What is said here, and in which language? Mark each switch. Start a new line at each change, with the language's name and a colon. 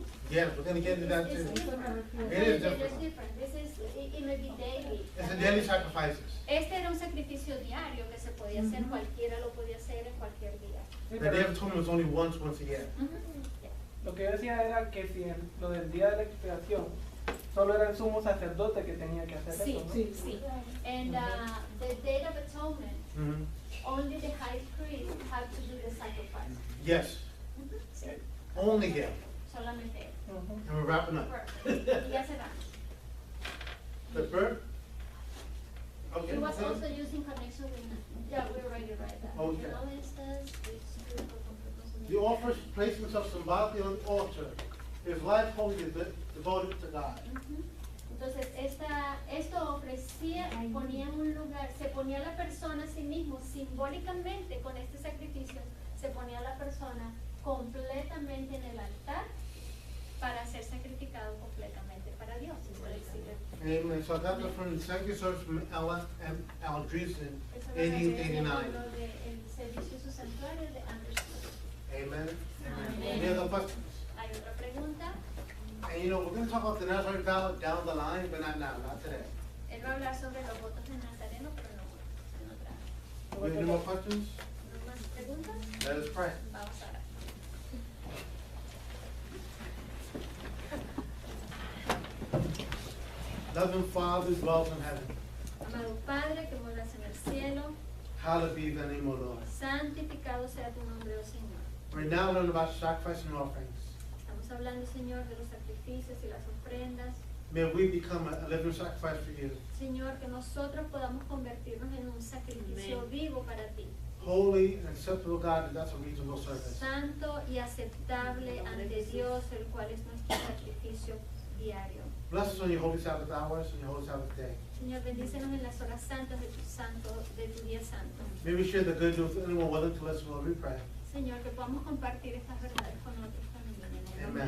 English: Yes, we're going to get into that too. It is different. This is, it may be daily. It's the daily sacrifices.
Spanish: Este era un sacrificio diario que se podía hacer, cualquiera lo podía hacer en cualquier día. Sí,
English: The
Spanish: pero
English: Day of Atonement was only once a year.
Spanish: lo que yo decía era que si lo del día de la expiación solo era el sumo sacerdote que tenía que hacer Sí, eso, ¿no? sí, sí.
English: And the Day of Atonement, Mhm. only the high priest had to do the sacrifice. Yes,
Spanish: Sí,
English: only him.
Spanish: solamente él. Ujú.
English: And we're wrapping up.
Spanish: Y ya se va.
English: The bird? Okay. It was also used in connection with, yeah, we already read that. Okay. In all instances, it's good for completeness. The offerers placed themselves symbolically on the altar. His life wholly devoted to God. Ujú.
Spanish: Entonces, esto ofrecía, ponía en un lugar, se ponía la persona a sí mismo, simbólicamente con este sacrificio, se ponía la persona completamente en el altar para ser sacrificado completamente para Dios. Es decir,
English: Amen. So that was from the second service from Ella and Aldreessen,
Spanish: eso lo que
English: 1889.
Spanish: el servicio de su santuario de Anderson.
English: Amen. Amen. Any other questions?
Spanish: Hay otra pregunta.
English: And you know, we're going to talk about the Nazarene vow down the line, but not now, not today.
Spanish: Él va a hablar sobre los votos de Nazareno, pero no en otra.
English: We have any more questions?
Spanish: ¿No más preguntas?
English: Let us pray.
Spanish: Vamos a orar.
English: Loving Father who dwells in heaven,
Spanish: Amado Padre que moras en el cielo,
English: hallowed be thy name, O Lord.
Spanish: santificado sea tu nombre, oh Señor.
English: We're now learning about sacrifice and offerings.
Spanish: Estamos hablando, Señor, de los sacrificios y las ofrendas.
English: May we become a living sacrifice for you,
Spanish: Señor, que nosotros podamos convertirnos en un sacrificio vivo para ti,
English: holy and acceptable God, and that's a reasonable service.
Spanish: santo y aceptable ante Dios, el cual es nuestro sacrificio diario.
English: Bless us on your holy Sabbath hours and your holy Sabbath day.
Spanish: Señor, bendícenos en las horas santas de tu día santo.
English: May we share the good news with anyone willing to listen, Lord, we pray.
Spanish: Señor, que podamos compartir estas verdades con otros también. En el nombre de